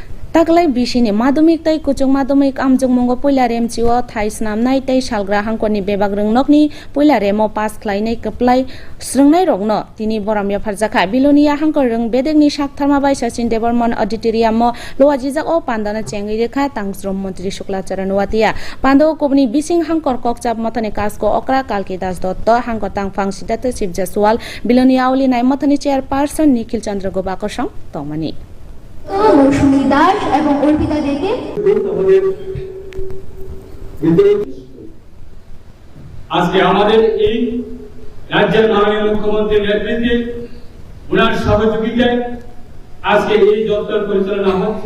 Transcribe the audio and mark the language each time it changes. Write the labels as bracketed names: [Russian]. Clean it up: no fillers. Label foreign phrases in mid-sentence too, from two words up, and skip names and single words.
[Kok Borok] Taklai bisini madumik tai kuchung madumik amjung mongo poila rem chiwo thai snamnai tai salgra hangkoni bebak rungnokni poila remo pass khlainai kaplai srungnai rokno tini boramya pharjaka bilonia hangkor rung bedekni saktharma bai sachin deborman auditorium mo loajijak o pandana chengi rekha tangsrom mantri shukla charan watia pando kobni bising hangkor kokchap matani kasko okra kalki das dotto hangkor tangphang sidate chief jaswal bilonia auli nai matani chairperson nikhil chandra gobakosang tongmani [Bangla] মৌসুমী দাস এবং অর্পিতা দেকে আজকে আমাদের এই রাজ্যের মাননীয় মুখ্যমন্ত্রীর নেতৃত্বে ওনার সহযোগিতায় আজকে এই দপ্তর পরিচালনা হচ্ছে।